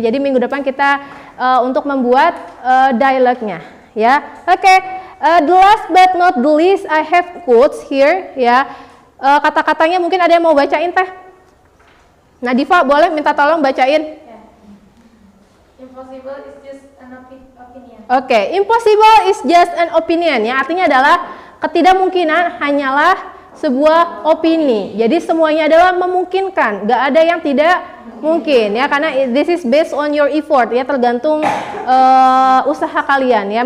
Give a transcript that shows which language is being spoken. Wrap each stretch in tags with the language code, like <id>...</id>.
<id>Jadi minggu depan kita untuk membuat dialogue-nya ya.</id> <en>Oke, the last but not the least, I have quotes here ya.</en> <id>Kata-katanya mungkin ada yang mau bacain teh? Nadifa boleh minta tolong bacain.</id> <en>Impossible is just an opinion.</en> <id>Oke,</id> <en>impossible is just an opinion</en> <id>ya, artinya adalah ketidakmungkinan hanyalah sebuah opini. Jadi semuanya adalah memungkinkan, nggak ada yang tidak mungkin ya, karena</id> <en>this is based on your effort</en> <id>ya, tergantung usaha kalian ya.</id>